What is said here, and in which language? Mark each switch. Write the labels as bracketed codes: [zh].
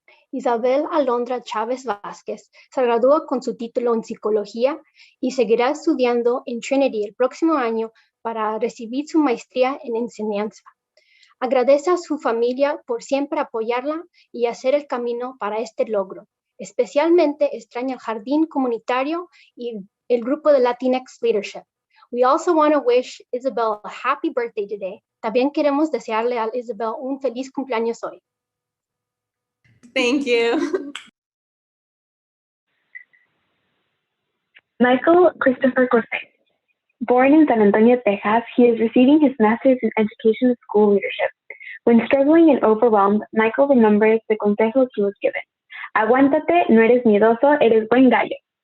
[es] Isabel Alondra Chávez Vázquez se gradúa con su título en psicología y seguirá estudiando en Trinity el próximo año para recibir su maestría en enseñanza. Agradece a su familia por siempre apoyarla y hacer el camino para este logro. Especialmente extraña el jardín comunitario y el grupo de Latinx Leadership. [en] We also want to wish Isabel a happy birthday today. [es] También queremos desearle a Isabel un feliz cumpleaños hoy. [en] Thank you. Michael Christopher Cortez. Born in San Antonio, Texas, he is receiving his master's in education and school leadership. When struggling and overwhelmed, Michael remembers the consejos he was given. [es] Aguántate, no eres miedoso, eres buen gallo.